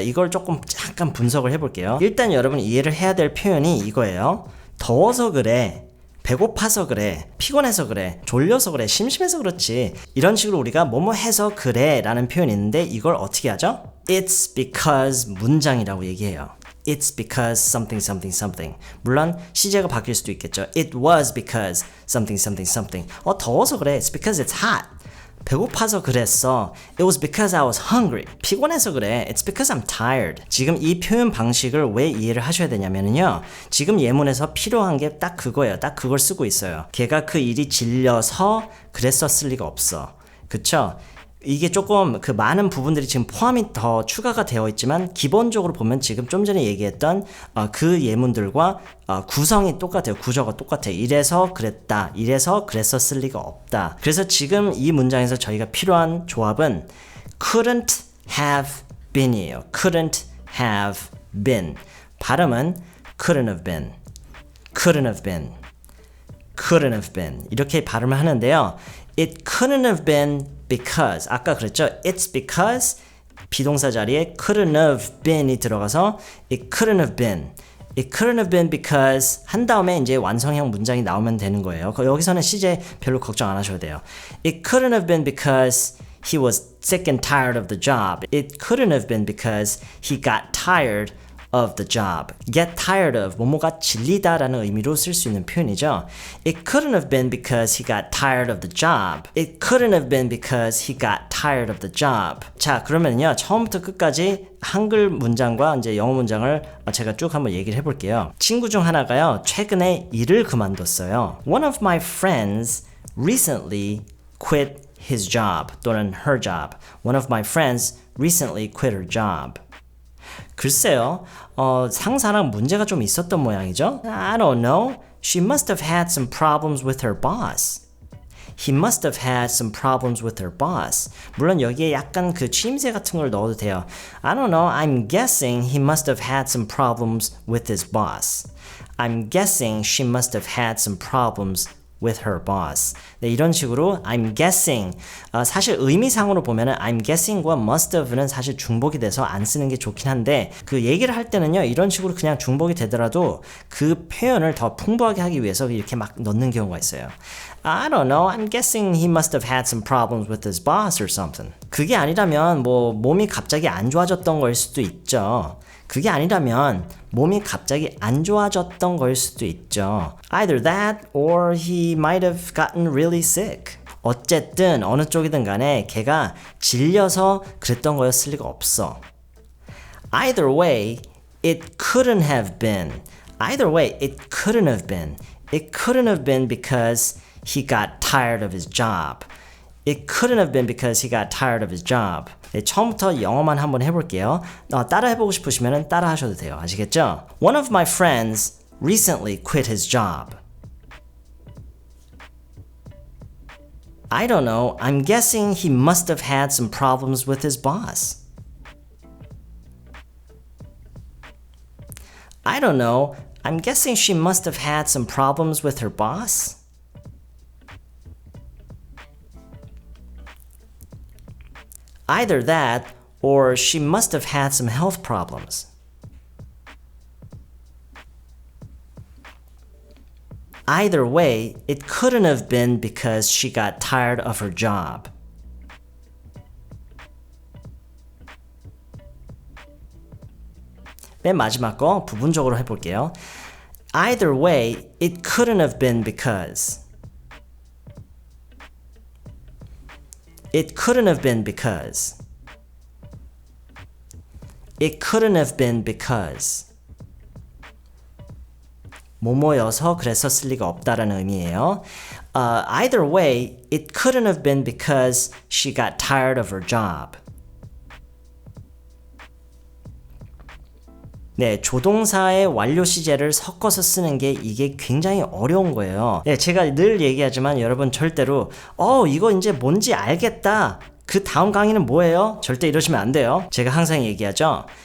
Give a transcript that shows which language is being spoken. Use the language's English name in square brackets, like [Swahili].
[Korean] 이걸 조금 잠깐 분석을 해볼게요. 일단 여러분 이해를 해야 될 표현이 이거예요. 더워서 그래. 배고파서 그래, 피곤해서 그래, 졸려서 그래, 심심해서 그렇지. 이런 식으로 우리가 뭐뭐 해서 그래 라는 표현이 있는데 이걸 어떻게 하죠? [English] It's because [Korean] 문장이라고 얘기해요. [English] It's because something something something. [Korean] 물론 시제가 바뀔 수도 있겠죠. [English] It was because something something something. [Korean] 더워서 그래. [English] It's because it's hot. [Korean] 배고파서 그랬어. [English] It was because I was hungry. [Korean] 피곤해서 그래. [English] It's because I'm tired. [Korean] 지금 이 표현 방식을 왜 이해를 하셔야 되냐면요. 지금 예문에서 필요한 게 딱 그거예요. 딱 그걸 쓰고 있어요. 걔가 그 일이 질려서 그랬었을 리가 없어. 그쵸? 이게 조금 그 많은 부분들이 지금 포함이 더 추가가 되어 있지만 기본적으로 보면 지금 좀 전에 얘기했던 그 예문들과 구성이 똑같아요. 구조가 똑같아요. 이래서 그랬다. 이래서 그랬었을 리가 없다. 그래서 지금 이 문장에서 저희가 필요한 조합은 [English] couldn't have been [Korean] 이에요. [English] couldn't have been. [Korean] 발음은 [English] couldn't have been. couldn't have been. couldn't have been. [Korean] 이렇게 발음을 하는데요. [English] It couldn't have been because [Korean] 아까 그랬죠? [English] It's because [Korean] 비동사 자리에 [English] couldn't have been [Korean] 이 들어가서 [English] it couldn't have been. It couldn't have been because [Korean] 한 다음에 이제 완성형 문장이 나오면 되는 거예요. 여기서는 시제 별로 걱정 안 하셔도 돼요. [English] It couldn't have been because he was sick and tired of the job. It couldn't have been because he got tired of the job. Get tired of [Korean] 뭐뭐가 질리다 라는 의미로 쓸 수 있는 표현이죠. [English] It couldn't have been because he got tired of the job. It couldn't have been because he got tired of the job. [Korean] 자, 그러면요. 처음부터 끝까지 한글 문장과 이제 영어 문장을 제가 쭉 한번 얘기를 해볼게요. 친구 중 하나가요. 최근에 일을 그만뒀어요. [English] One of my friends recently quit his job [Korean] 또는 [English] her job. One of my friends recently quit her job. [Korean] 글쎄요, 상사랑 문제가 좀 있었던 모양이죠? [English] I don't know. She must have had some problems with her boss. He must have had some problems with her boss. [Korean] 물론 여기에 약간 그 취임새 같은 걸 넣어도 돼요. [English] I don't know. I'm guessing he must have had some problems with his boss. I'm guessing she must have had some problems with her boss. [Korean] 네, 이런 식으로 [English] I'm guessing. [Korean] 사실 의미상으로 보면은 I'm guessing과 must have는 사실 중복이 돼서 안 쓰는 게 좋긴 한데 그 얘기를 할 때는요 이런 식으로 그냥 중복이 되더라도 그 표현을 더 풍부하게 하기 위해서 이렇게 막 넣는 경우가 있어요. [English] I don't know. I'm guessing he must have had some problems with his boss or something. [Korean] 그게 아니라면 뭐 몸이 갑자기 안 좋아졌던 거일 수도 있죠. 그게 아니라면 몸이 갑자기 안 좋아졌던 거일 수도 있죠. [English] Either that or he might have gotten really sick. [Korean] 어쨌든 어느 쪽이든 간에 걔가 질려서 그랬던 거였을 리가 없어. [English] Either way, it couldn't have been. Either way, it couldn't have been. It couldn't have been because he got tired of his job. It couldn't have been because he got tired of his job. [Korean] 네, 처음부터 영어만 한번 해볼게요. 따라 해보고 싶으시면 따라 하셔도 돼요. 아시겠죠? [English] One of my friends recently quit his job. I don't know. I'm guessing he must have had some problems with his boss. I don't know. I'm guessing she must have had some problems with her boss. Either that, or she must have had some health problems. Either way, it couldn't have been because she got tired of her job. [Korean] 맨 마지막 거 부분적으로 해볼게요. [English] Either way, it couldn't have been because. It couldn't have been because. It couldn't have been because. [Korean] 뭐뭐여서 그랬었을 리가 없다라는 의미예요. [English] Either way, it couldn't have been because she got tired of her job. [Korean] 네, 조동사의 완료 시제를 섞어서 쓰는 게 이게 굉장히 어려운 거예요. 네, 제가 늘 얘기하지만 여러분 절대로 이거 이제 뭔지 알겠다. 그 다음 강의는 뭐예요? 절대 이러시면 안 돼요. 제가 항상 얘기하죠.